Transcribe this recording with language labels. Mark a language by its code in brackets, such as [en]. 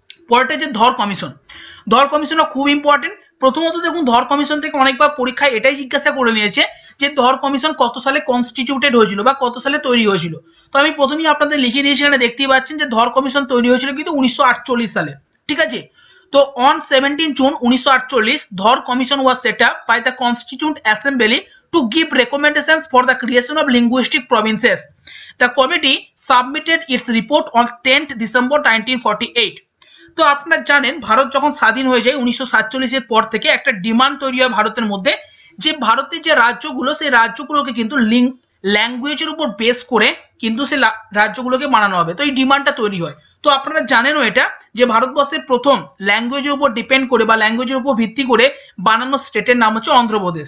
[bn] পরেরটা যে ধর কমিশন। ধর কমিশনটা খুব ইম্পর্টেন্ট। প্রথমত দেখুন, ধর কমিশন থেকে অনেকবার পরীক্ষায় এটাই জিজ্ঞাসা করে নিয়েছে যে ধর কমিশন কত সালে কনস্টিটিউটেড হয়েছিল বা কত সালে তৈরি হয়েছিল। তো আমি প্রথমেই আপনাদের লিখে দিয়েছি, এখানে দেখতেই পাচ্ছেন যে ধর কমিশন তৈরি হয়েছিল কিন্তু 1948 সালে, ঠিক আছে। [en] তো on 17 June 1948 Dhar commission was set up by the constituent assembly to give recommendations for the creation of linguistic provinces. The committee submitted its report on 10th December 1948. [bn] তো আপনারা জানেন ভারত যখন স্বাধীন হয়ে যায় 1947 এর পর থেকে একটা ডিমান্ড তৈরি হয় ভারতের মধ্যে যে ভারতের যে রাজ্যগুলো সেই রাজ্যগুলোকে কিন্তু ল্যাঙ্গুয়েজের উপর বেস করে কিন্তু সেই রাজ্যগুলোকে বানানো হবে। তো এই ডিমান্ডটা তৈরি হয়। তো আপনারা জানেনও এটা যে ভারতবর্ষের প্রথম ল্যাঙ্গুয়েজের উপর ডিপেন্ড করে বা ল্যাঙ্গুয়েজের উপর ভিত্তি করে বানানো স্টেটের নাম হচ্ছে অন্ধ্রপ্রদেশ।